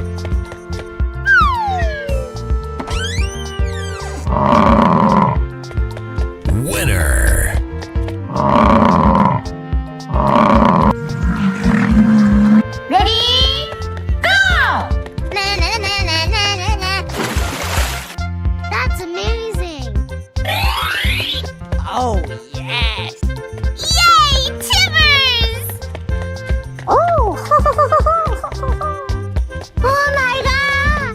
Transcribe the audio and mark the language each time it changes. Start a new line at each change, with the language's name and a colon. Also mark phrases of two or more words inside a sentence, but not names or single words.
English: Winner! Ready? Go! Na na na na na na na. That's amazing! Oh, yes. Yay, Timbers! Oh! Oh my god!